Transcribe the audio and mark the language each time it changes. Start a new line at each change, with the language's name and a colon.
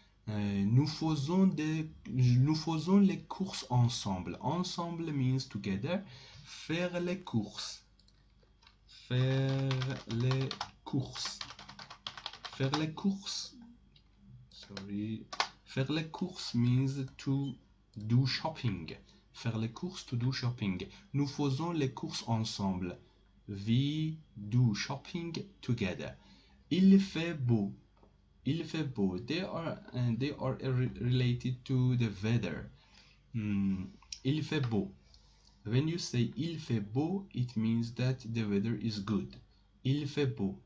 French: Nous faisons les courses ensemble.
English: Ensemble means together.
French: Faire les courses. Faire les courses. Faire les courses.
English: Sorry.
French: Faire les courses
English: means to do shopping.
French: Faire les courses,
English: to do shopping.
French: Nous faisons les courses ensemble.
English: We do shopping together.
French: Il fait beau. Il fait beau.
English: They are related to the weather.
French: Il fait beau.
English: When you say il fait beau, it means that the weather is good. Il fait beau.